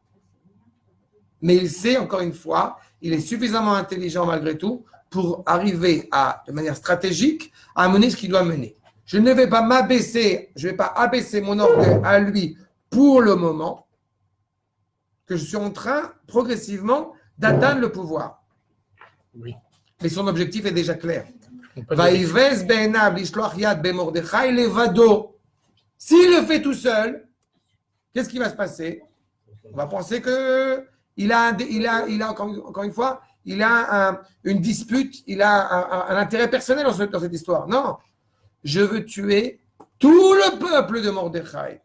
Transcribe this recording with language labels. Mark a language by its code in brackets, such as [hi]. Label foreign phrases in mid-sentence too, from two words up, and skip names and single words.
[fr] Mais il sait, encore une fois, il est suffisamment intelligent malgré tout pour arriver de manière stratégique, à mener ce qu'il doit mener. Je ne vais pas m'abaisser, je ne vais pas abaisser mon orgueil à lui pour le moment, que je suis en train, progressivement, d'atteindre le pouvoir. Oui. Mais son objectif est déjà clair. [he] ויבז בעיניו לשלח יד במרדכי לבדו. [fr] S'il le fait tout seul, qu'est-ce qui va se passer? On va penser que il a encore une fois, il a une dispute, il a un intérêt personnel dans cette histoire. Non, je veux tuer tout le peuple de Mordechai.